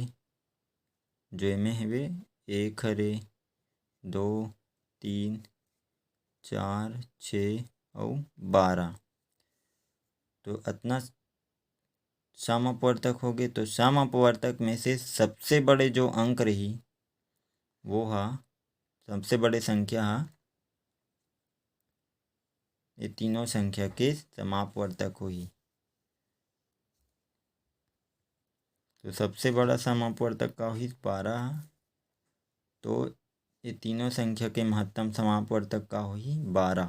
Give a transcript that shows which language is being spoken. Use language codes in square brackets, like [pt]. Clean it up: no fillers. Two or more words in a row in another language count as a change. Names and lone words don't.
[hne] जो एमे हवे 1 हरे, 2, 3, 4, 6 और 12। तो अतना सम अपवर्तक हो गए। तो सम अपवर्तक में से सबसे बड़े जो अंक रही वो हा, सबसे बड़े संख्या हा ये तीनों संख्या के समापवर्तक होही। तो सबसे बड़ा समापवर्तक का होही 12। तो ये तीनों संख्या के महत्तम समापवर्तक का होही 12।